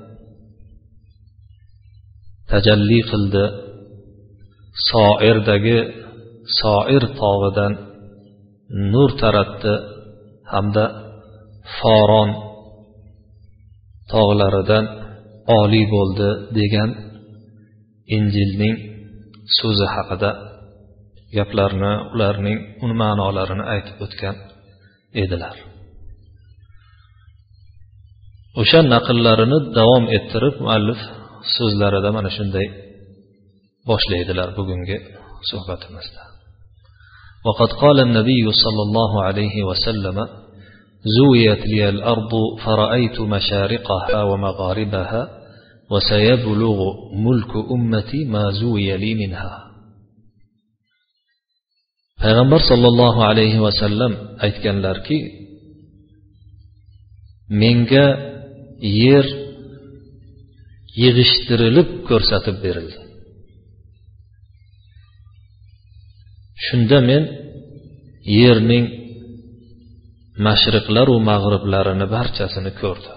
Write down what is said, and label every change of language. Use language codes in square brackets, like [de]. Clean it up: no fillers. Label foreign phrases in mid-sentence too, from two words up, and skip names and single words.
[uz] tajalli qildi, Soirdagi Soir tog'idan nur taratdi hamda Foron tog'laridan oliy bo'ldi degan Injilning so'zi haqida gaplarni, ularning ma'nolarini aytib o'tgan edilar. O'sha naqllarini davom ettirib muallif so'zlarida mana shunday boshlaydilar bugungi suhbatimizda. [ar] وقد قال النبي صلى الله عليه وسلم: زويت لي الأرض فرأيت مشارقها ومغاربها وسيبلغ ملك أمتي ما زوي لي منها. [uz] Payg'ambar [ar] صلى الله عليه وسلم [uz] aytganlarki, menga yer yig'ishtirilib ko'rsatib berildi. Shunda men yerning mashriqlar va mag'riblarini barchasini ko'rdim.